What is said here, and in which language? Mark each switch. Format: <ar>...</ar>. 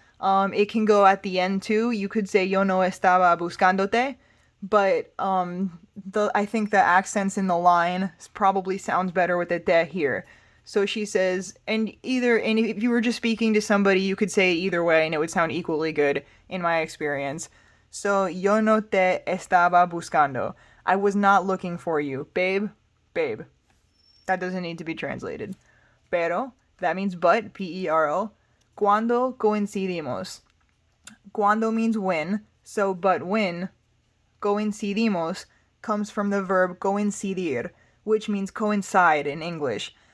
<en>It can go at the end too. You could say</en> <es>yo no estaba buscándote,</es> <en>but I think the accents in the line probably sounds better with the te here. So she says, and if you were just speaking to somebody, you could say it either way, and it would sound equally good in my experience.</en> <es>So yo no te estaba buscando.</es> <en>I was not looking for you, babe, babe. That doesn't need to be translated. Pero, that means but, P-E-R-O.</en> <es>Cuando coincidimos.</es> <en>Cuando means when, so but when. Coincidimos comes from the verb coincidir, which means coincide in English.</en>